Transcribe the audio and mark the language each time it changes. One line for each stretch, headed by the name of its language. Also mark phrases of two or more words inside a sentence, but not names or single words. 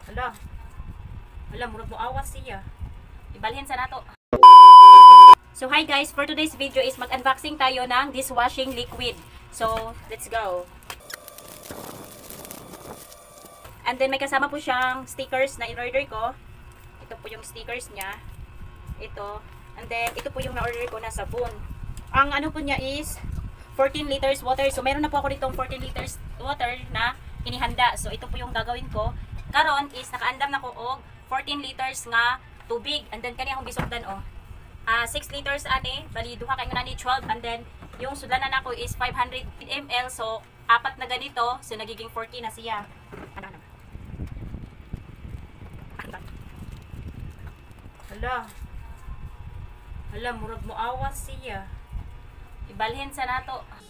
Cebuano: Hala. Hala, murag mo awas siya. Ibalhin sa nato.
Filipino: So hi guys,
English: for today's video
Filipino: is mag-unboxing tayo ng dishwashing liquid.
English: So, let's go.
Filipino: And then may kasama po siyang stickers na in-order ko. Ito po yung stickers niya. Ito. And then ito po yung na-order ko na sabon. Ang ano po niya is
English: 14 liters water.
Filipino: So meron na po ako ditong
English: 14 liters water
Filipino: na inihanda. So ito po yung gagawin ko.
Cebuano: Karon is nakaandam na ko og 14 liters nga tubig. And then kani akong gisugdan oh. 6 liters ani, bali duha kay nani 12,
Filipino: and then yung sudlanan nako is 500 ml, so apat na ganito, so nagiging 40 na siya. Ano.
Cebuano: Hala, murag mo awas siya. Ibalhin sa nato.